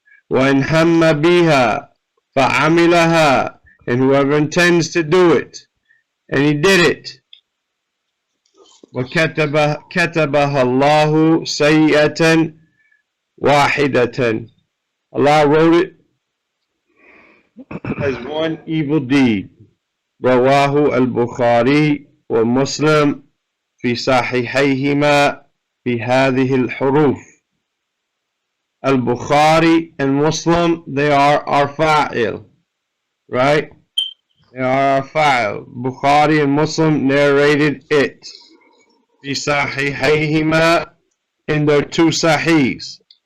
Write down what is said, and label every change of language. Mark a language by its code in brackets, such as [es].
[en] وَإِنْ هَمَّ بِهَا فَعَمِلَهَا, and whoever intends to do it, and he did it, وَكَتَبَهَا اللَّهُ سَيِّئَةً وَاحِدَةً, Allah wrote it as one evil deed. [ar] رواه البخاري ومسلم في صحيحيهما بهذه الحروف. [en] Al-Bukhari and Muslim, they are our fa'il, right? They are our fa'il. Bukhari and Muslim narrated it. في صحيحيهما, in their two sahihs.